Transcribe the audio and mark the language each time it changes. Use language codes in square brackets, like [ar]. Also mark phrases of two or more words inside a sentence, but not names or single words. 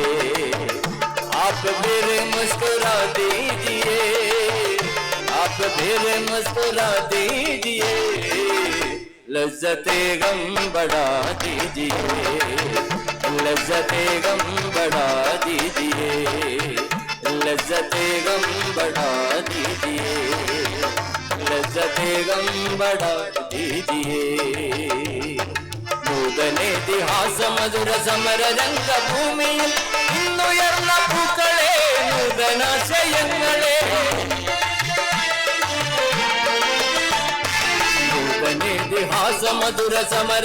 [hi] आप फिर मुस्कुरा दीजिए, आप फिर मुस्कुरा दीजिए, लज्जते गम बढ़ा दीजिए, लज्जते गम बढ़ा दीजिए, लज्जते गम बढ़ा दीजिए, लज्जते गम बढ़ा दीजिए। [ml] നൂതനേതിഹാസ മധുര സമര രംഗഭൂമിയിൽ ഇന്നുയർന്ന പൂക്കളെ, നൂതനാശയങ്ങളെ, നൂതനേതിഹാസ മധുര സമര